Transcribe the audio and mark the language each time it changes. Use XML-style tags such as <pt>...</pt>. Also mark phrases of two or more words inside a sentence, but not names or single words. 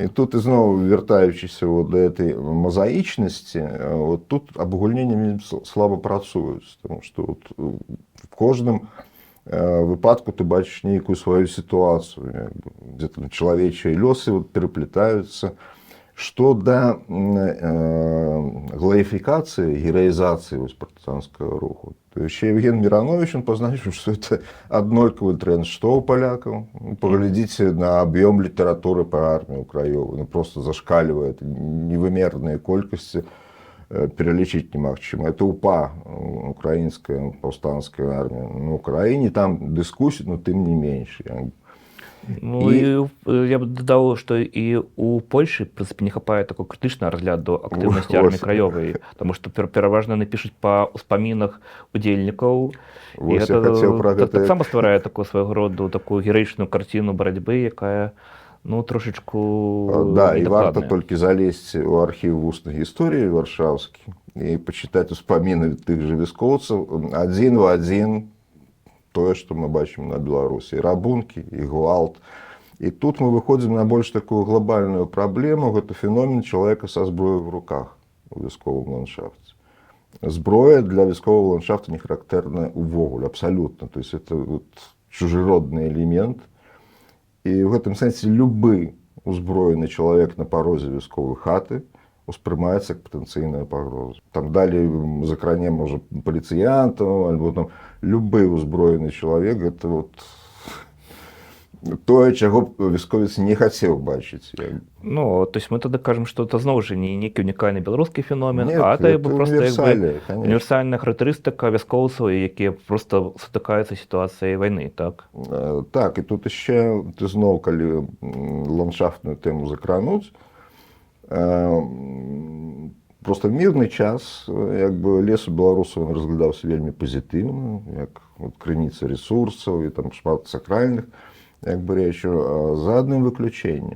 <be>І тут ізноў вяртаючыся</be> <ru>вот да этой</ru> <be>мазаічнасці, вот тут абагульненне слаба працуюць, тому што вот в кожным выпадку ты бачыш нейкую сваю сітуацыю, дзе там чалавечыя лёсы вот пераплетаюцца.</be> <ru>Што да гларификации, героизации партизанского руху, то еще Евген Миронович он позначил, что это однольковый тренд, что у поляков. Поглядите на объем литературы про армию Краёва, ну, просто зашкаливает невымерные колькости, перелечить немагчыма. Это УПА, украинская повстанская армия. На Украине там дискуссии, но тем не меньше.</ru> <uk>Ну і я б додав, що і у Польщі, в принципі, не хапає такого критичного розгляду активності армії</uk> <be>Вось. краёвай, тому што пераважна яны пішуць па ўспамінах удзельнікаў, і Вось я хацеў пра гэта гэта таксама стварае такую свайго роду такую гераічную карціну барацьбы, якая ну трошачку Да, і варта недакладная. толькі залезці ў архіў вуснай гісторыі варшаўскі і пачытаць успаміны тых жа вяскоўцаў адзін в адзін тое, што мы бачым на Беларусі, і рабункі, і гвалт. І тут мы выходзім на больш такую глобальную праблему, гэта феномен чалавека са зброяй в руках у вясковым ландшафце. Зброя для вяскового ландшафта не характэрная увогуле, абсалютна.</be> <ru>То есть это вот чужеродны элемент.</ru> <be>І ў гэтым сэнсе любы узброены чалавек на парозе вясковай хаты успрымаецца як патэнцыйная пагроза. Там далей закранем уже паліцыянтаў, альбо там любы ўзброены чалавек, гэта вот тое, чаго вясковец не хацеў бачыць.</be> <ru>Ну, то есть</ru> <be>мы тады кажам, што это зноў жа не нейкі унікальны беларускі феномен,</be> <ru>Нет, а это это</ru> <be>проста універсалія, конечно. універсальная характарыстыка вяскоўцаў, якія проста сутыкаюцца з сітуацыяй вайны, так? Так, і тут яшчэ ты зноў, калі ландшафтную тэму закрануць, просто мірны час, як бы лес у беларусаў разглядаўся вельмі пазітыўна, як вот крыніца ресурсаў і там шмат сакральных як бы рэчаў, за адным выключэннем.</be>